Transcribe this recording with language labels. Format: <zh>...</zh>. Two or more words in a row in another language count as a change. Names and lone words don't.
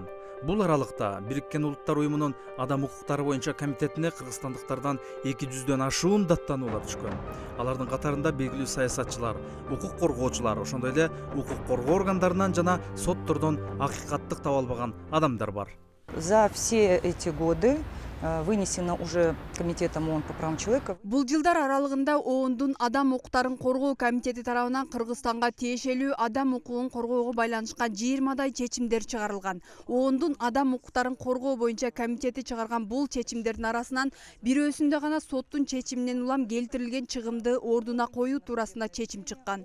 <ky>Бул аралыкта Бириккен Улуттар уюмунун адам укуктары боюнча комитетине кыргызстандыктардан 200дөн ашуун даттануулар түшкөн. Алардын катарында белгилүү саясатчылар, укук коргоочулар, ошондой эле укук коргоо органдарынан жана соттордон акыйкаттык таба албаган адамдар бар.</ky> <ru>За все эти годы вынесено уже комитетом ООН по правам человека.</ru> <ky>Бул жылдар аралыгында ООНдун адам укуктарын коргоо комитети тарабынан Кыргызстанга тиешелүү адам укугун коргоого байланышкан 20дай чечимдер чыгарылган. ООНдун адам укуктарын коргоо боюнча комитети чыгарган бул чечимдердин арасынан бирөөсүндө гана соттун чечиминен улам келтирилген чыгымды ордуна коюу туурасында чечим чыккан.</ky>